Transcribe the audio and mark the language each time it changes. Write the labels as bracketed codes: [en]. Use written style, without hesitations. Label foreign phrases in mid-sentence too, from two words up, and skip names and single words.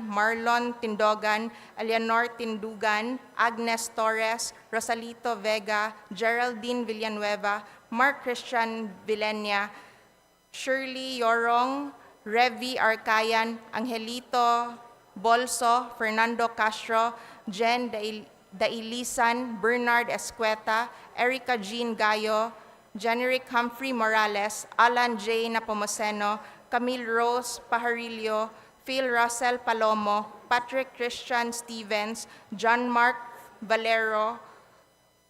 [en] Marlon Tindogan, Eleanor Tindugan, Agnes Torres, Rosalito Vega, Geraldine Villanueva, Mark Christian Villenia, Shirley Yorong, Revi Arcayan, Angelito Bolso, Fernando Castro, Jen Dailisan, Bernard Escueta, Erica Jean Gayo, Generic Humphrey Morales, Alan J. Napomuceno, Camille Rose Pajarillo, Phil Russell Palomo, Patrick Christian Stevens, John Mark Valero,